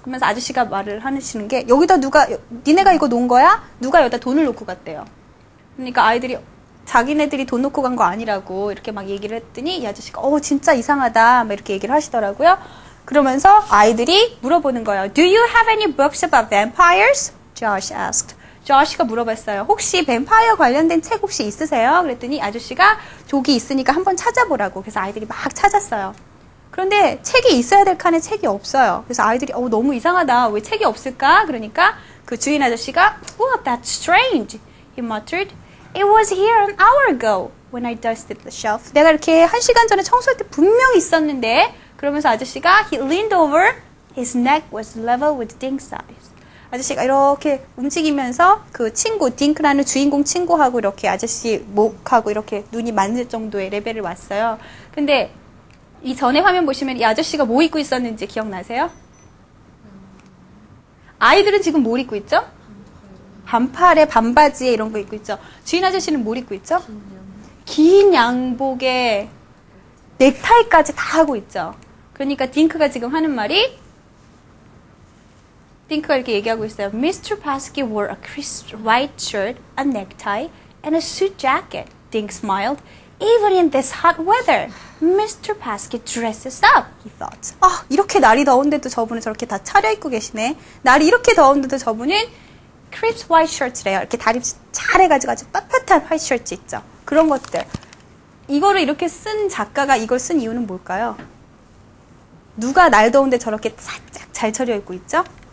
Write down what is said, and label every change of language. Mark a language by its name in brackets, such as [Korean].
[Korean] 그러면서 아저씨가 말을 하시는 게 여기다 니네가 이거 놓은 거야? 누가 여기다 돈을 놓고 갔대요. 그러니까 아이들이 자기네들이 돈 놓고 간 거 아니라고 이렇게 막 얘기를 했더니 이 아저씨가 진짜 이상하다 막 이렇게 얘기를 하시더라고요. 그러면서 아이들이 물어보는 거예요. [English] Do you have any books about vampires? Josh asked. [Korean] 조시가 물어봤어요. 혹시 뱀파이어 관련된 책 혹시 있으세요? 그랬더니 아저씨가 저기 있으니까 한번 찾아보라고. 그래서 아이들이 막 찾았어요. 그런데 책이 있어야 될 칸에 책이 없어요. 그래서 아이들이 너무 이상하다. 왜 책이 없을까? 그러니까 그 주인 아저씨가 [English] Well, that's strange. He muttered. It was here an hour ago when I dusted the shelf. [Korean] 내가 이렇게 1시간 전에 청소할 때 분명히 있었는데 그러면서 아저씨가 [English] He leaned over. His neck was level with Ding's eyes. [Korean] 아저씨가 이렇게 움직이면서 그 친구, 딩크라는 주인공 친구하고 이렇게 아저씨 목하고 이렇게 눈이 맞을 정도의 레벨을 왔어요. 근데 이 전에 화면 보시면 이 아저씨가 뭐 입고 있었는지 기억나세요? 아이들은 지금 뭘 입고 있죠? 반팔에 반바지에 이런 거 입고 있죠. 주인 아저씨는 뭘 입고 있죠? 긴 양복에 넥타이까지 다 하고 있죠. 그러니까 딩크가 지금 하는 말이 딩크가 이렇게 얘기하고 있어요. [English] Mr. Paskey wore a crisp white shirt, a necktie, and a suit jacket. Dink smiled. Even in this hot weather, Mr. Paskey dresses up, he thought. [Korean] 아, 이렇게 날이 더운데도 저분은 저렇게 다 차려입고 계시네. 날이 이렇게 더운데도 저분은 [English] crisp white shirt [Korean] 래요. 이렇게 다리 잘해가지고 아주 빳빳한 화이트 셔츠 있죠. 그런 것들. 이거를 이렇게 쓴 작가가 이걸 쓴 이유는 뭘까요? 누가 날 더운데 저렇게 살짝 잘 차려입고 있죠?